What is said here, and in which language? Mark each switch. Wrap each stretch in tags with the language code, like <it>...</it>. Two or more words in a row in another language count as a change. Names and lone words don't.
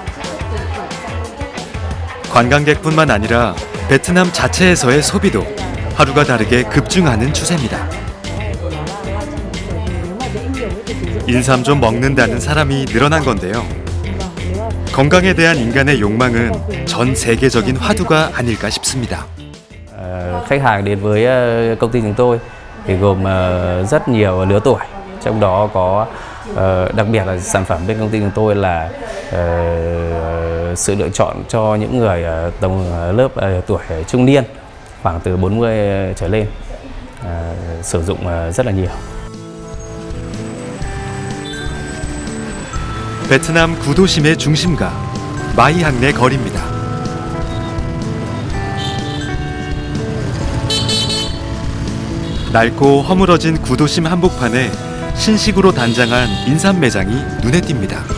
<ko>관광객뿐만 아니라 베트남 자체에서의 소비도 하루가 다르게 급증하는 추세입니다. 인삼 좀 먹는다는 사람이 늘어난 건데요. 건강에 대한 인간의 욕망은 전 세계적인 화두가 아닐까 싶습니다.</ko> <vi>Khách hàng đến với công ty chúng tôi thì gồm rất nhiều lứa tuổi, trong đó có đặc biệt là sản phẩm bên công ty chúng tôi là sự lựa chọn cho những người tầm lớp tuổi trung niên, khoảng từ 40 trở lên, sử dụng rất là nhiều.</vi> <ko>베트남 구도심의 중심가 마이항내 거리입니다. 낡고 허물어진 구도심 한복판에 신식으로 단장한 인삼 매장이 눈에 띕니다.</ko>